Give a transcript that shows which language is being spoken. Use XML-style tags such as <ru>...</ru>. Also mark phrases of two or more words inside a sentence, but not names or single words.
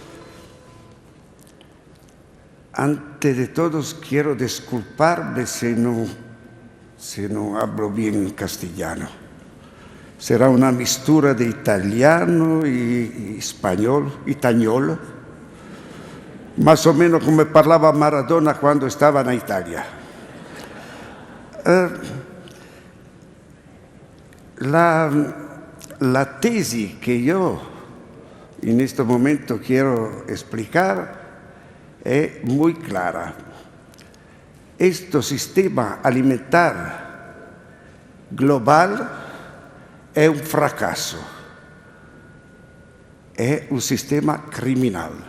<es>Antes de todo quiero disculparme si no hablo bien castellano. Será una mixtura de italiano y español, itagnolo, más o menos</es> <it>come parlava Maradona quando stava in Italia.</it> <es>La tesis que yo en este momento quiero explicar es muy clara. Este sistema alimentar global es un fracaso, es un sistema criminal.</es>